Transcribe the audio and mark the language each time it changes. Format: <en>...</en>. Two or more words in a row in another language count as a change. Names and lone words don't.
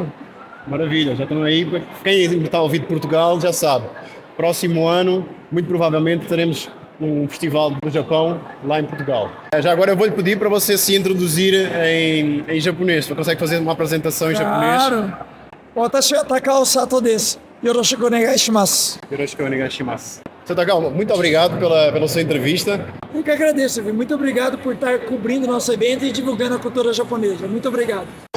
<pt>Maravilha, já estão aí. Quem está a ouvir de Portugal já sabe. Próximo ano, muito provavelmente, teremos um festival do Japão lá em Portugal. Já agora eu vou-lhe pedir para você se introduzir em japonês. Você consegue fazer uma apresentação em japonês? Claro!</pt> <ja>私はTakao Satoです。よろしくお願いします. よろしくお願いします.</ja> <pt>Seu Takao, muito obrigado pela sua entrevista. Eu que agradeço, viu? Muito obrigado por estar cobrindo o nosso evento e divulgando a cultura japonesa. Muito obrigado.</pt>